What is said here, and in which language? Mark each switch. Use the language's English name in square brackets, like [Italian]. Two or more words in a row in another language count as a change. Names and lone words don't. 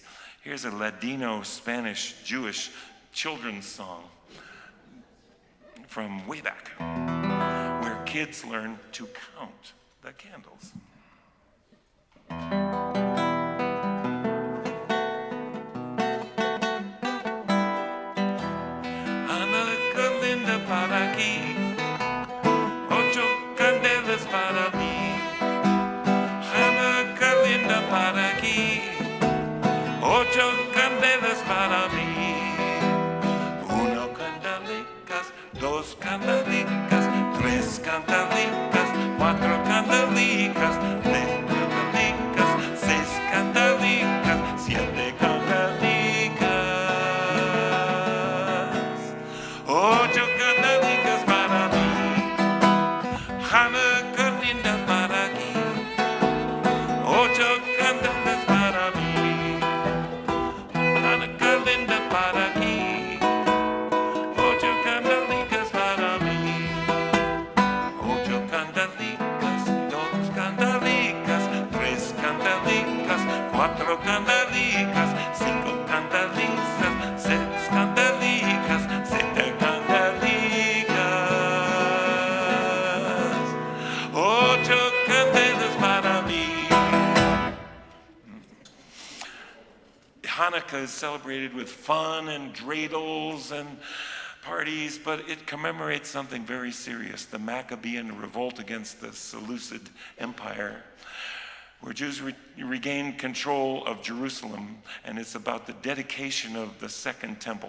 [English] Here's a Ladino, Spanish, Jewish children's song from way back, where kids learn to count the candles. [Ladino] Hanukkah linda para aquí, 8 candelas para mí. Hanukkah linda para aquí, 8 candelas para mí. 1 candelicas, 2 candelicas, 3 candelicas, 4 candelicas, 5 candelicas, 6 candelicas, 7 candelicas, 8 candelicas para mí. Hanukkah linda para aquí, 8 candelas para mí. Hanukkah linda para aquí, 8 candelicas para mí. 8 candelicas, 2 candelicas, 3 candelicas, 4 candelicas, 5 candelicas, 6 candelicas, 7 candelicas, 8 candelas para mí. [English] Hanukkah is celebrated with fun and dreidels and parties, but it commemorates something very serious, the Maccabean revolt against the Seleucid Empire, where Jews regained control of Jerusalem, and it's about the dedication of the Second Temple.